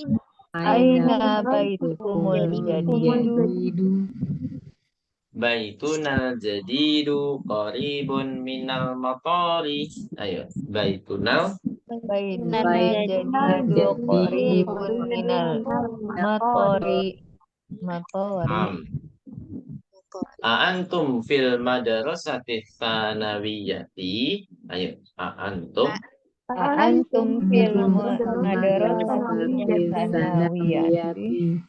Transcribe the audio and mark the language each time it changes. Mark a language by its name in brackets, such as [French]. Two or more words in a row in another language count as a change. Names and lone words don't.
[Arabic] بيتكم الجديد? بيتنا الجديد قريب من المطار. أيو بيتنا جديد قريب من المطار. أنتم في المدرسة الثانوية. Ayo, أنتم في المدرسة الثانوية?